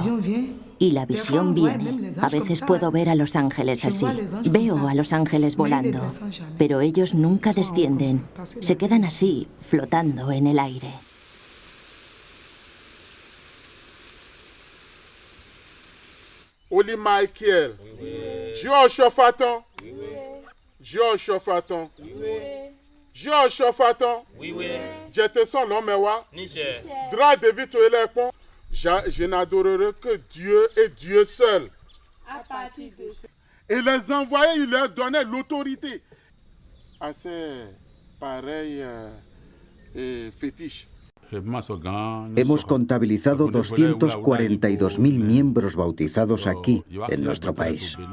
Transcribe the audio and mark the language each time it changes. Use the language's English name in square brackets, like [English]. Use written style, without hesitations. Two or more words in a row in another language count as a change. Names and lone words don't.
[Spanish] Y la visión viene. A veces puedo ver a los ángeles así. Veo a los ángeles volando, pero ellos nunca descienden. Se quedan así, flotando en el aire. Oli Michael, Georges Chauffaton, Georges Chauffaton, Georges Chauffaton, Jetson Lomewa, Dra David Toelepon. [French] Je n'adorerai que Dieu et Dieu seul. Et les envoyés, il leur donnait l'autorité. Assez pareil fétiche. [Spanish] Hemos contabilizado 242.000 miembros bautizados aquí, en nuestro país.